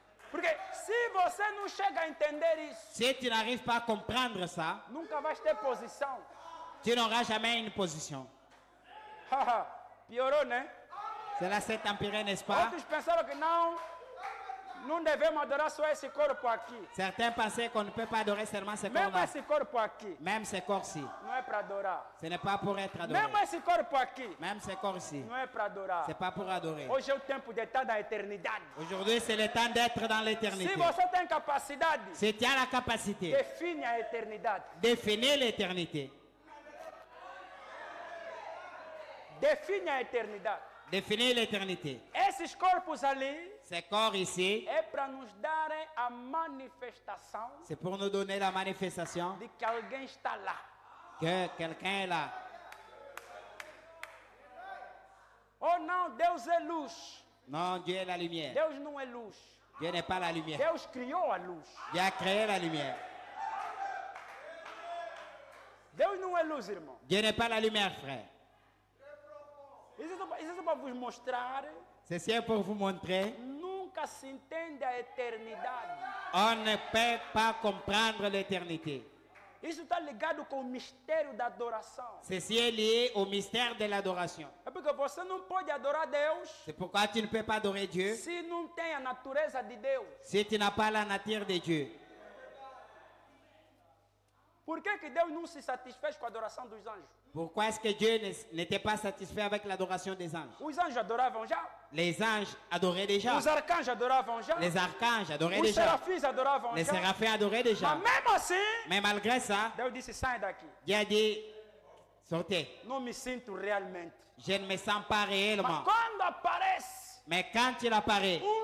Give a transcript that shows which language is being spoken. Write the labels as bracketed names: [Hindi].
[Portuguese] Porque se você não chega a entender isso, [French] Si tu n'arrives pas à comprendre ça, [Portuguese] nunca vai ter posição. [French] tu n'auras jamais une position. [Portuguese] Haha, piorou, né? [French] Cela s'est empiré, n'est-ce pas? [Portuguese] Outros pensaram que não devemos adorar só esse corpo aqui. [French] Certains pensaient qu'on ne peut pas adorer seulement ce [Portuguese] Mesmo [French] corps-là. [Portuguese] esse corpo aqui, [French] Même ce corps-ci. [Portuguese] não é para adorar. [French] Ce n'est pas pour être adoré. [Portuguese] Mesmo esse corpo aqui, [French] Même ce corps-ci. [Portuguese] não é para adorar. [French] C'est pas pour adorer. [Portuguese] Hoje é o tempo de estar na eternidade. [French] Aujourd'hui, c'est le temps d'être dans l'éternité. [Portuguese] Se você tem capacidade, [French] Si tu as la capacité [Portuguese] define a eternidade. [French] de définir l'éternité, [Portuguese] Define a eternidade. [French] définir l'éternité, [Portuguese] Esses corpos ali [French] Ces corps ici, [Portuguese] é para nos darem a manifestação [French] c'est pour nous donner la manifestation [Portuguese] de que alguém está lá. [French] que quelqu'un est là. [Portuguese] Oh não, Deus é luz. [French] Non, Dieu est la lumière. [Portuguese] Deus não é luz. [French] Dieu n'est pas la lumière. [Portuguese] Deus criou a luz. [French] Dieu a créé la lumière. [Portuguese] Deus não é luz, irmão. [French] Dieu n'est pas la lumière, frère. [Portuguese] Isso é só para vos mostrar. [French] Ceci est pour vous montrer. [Portuguese] Nunca se entende a eternidade. [French] On ne peut pas comprendre l'éternité. [Portuguese] Isso está ligado com o mistério da adoração. [French] Ceci est lié au mystère de l'adoration. [Portuguese] É porque você não pode adorar Deus [French] C'est pourquoi tu ne peux pas adorer Dieu [Portuguese] se não tem a natureza de Deus. [French] si tu n'as pas la nature de Dieu. [Portuguese] Por que Deus não se satisfez com a adoração dos anjos? [French] Pourquoi est-ce que Dieu n'était pas satisfait avec l'adoration des anges? [Portuguese] Os anjos adoravam já. [French] Les anges adoraient déjà. [Portuguese] Os arcanjos adoravam já. [French] Les archanges adoraient [Portuguese] Os [French] déjà. [Portuguese] serafins adoravam [French] Les [Portuguese] já. [French] séraphins adoraient déjà. [Portuguese] Mas mesmo assim, [French] Mais malgré ça, [Portuguese] Deus disse, sai daqui. [French] Dieu a dit, sortez. [Portuguese] Não me sinto realmente. [French] Je ne me sens pas [Portuguese] Mas [French] réellement. [Portuguese] quando aparece [French] Mais quand il apparaît,